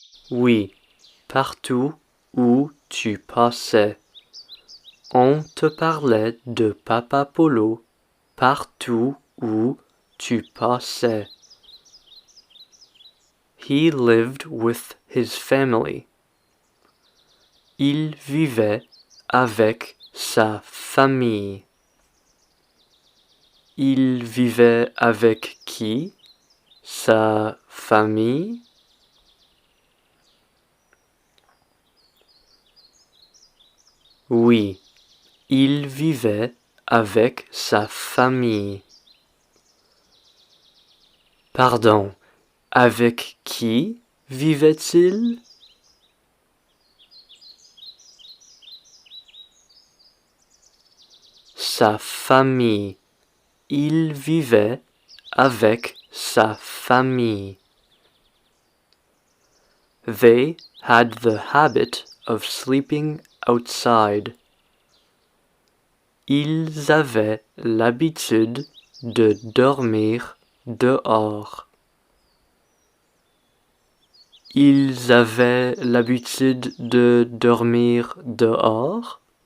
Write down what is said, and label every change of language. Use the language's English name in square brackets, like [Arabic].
[French] Oui, partout où tu passais. On te parlait de Papa Polo partout où tu passais. [English] He lived with his family. [French] Il vivait avec sa famille. Il vivait avec qui? Sa famille? Oui, il vivait avec sa famille. Pardon, avec qui vivait-il? Sa famille. Il vivait avec sa famille. [English] They had the habit of sleeping outside. [French] Ils avaient l'habitude de dormir dehors. Ils avaient l'habitude de dormir dehors?